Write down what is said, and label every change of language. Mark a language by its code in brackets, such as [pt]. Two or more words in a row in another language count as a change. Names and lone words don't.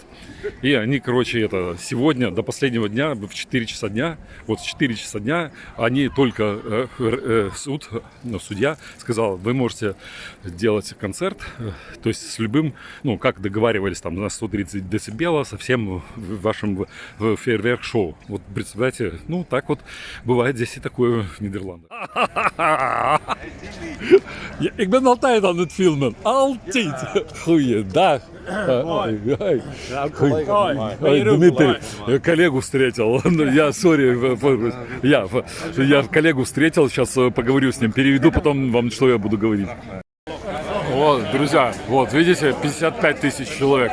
[ru] И они, сегодня, до последнего дня, в 4 часа дня, они только судья сказал, вы можете делать концерт, то есть с любым, как договаривались там на 130 децибела, со всем вашим фейерверк-шоу. Вот представляете, так вот бывает здесь и такое в Нидерландах. [nl] Ik ben altijd aan het filmen. Altijd. Goeiedag. [ru] Дмитрий, коллегу встретил. Я коллегу встретил, сейчас поговорю с ним, переведу, потом вам что я буду говорить. Вот, друзья, вот, видите, 55 тысяч человек.